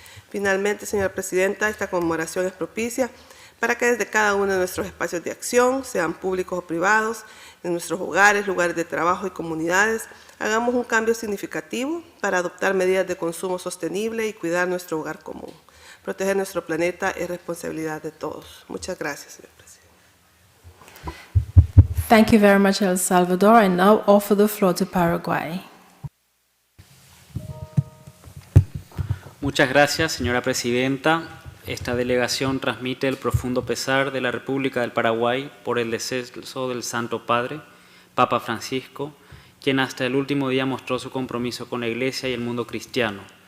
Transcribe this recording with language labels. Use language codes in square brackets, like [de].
[es] Finalmente, señora Presidenta, esta conmemoración es propicia para que desde cada uno de nuestros espacios de acción, sean públicos o privados, en nuestros hogares, lugares de trabajo y comunidades, hagamos un cambio significativo para adoptar medidas de consumo sostenible y cuidar nuestro hogar común. Proteger nuestro planeta es responsabilidad de todos. Muchas gracias, señor presidente. [en] Thank you very much, El Salvador. I now offer the floor to Paraguay. [es] Muchas gracias, señora presidenta. Esta delegación transmite el profundo pesar de la República del Paraguay por el deceso del Santo Padre, Papa Francisco, quien hasta el último día mostró su compromiso con la Iglesia y el mundo cristiano.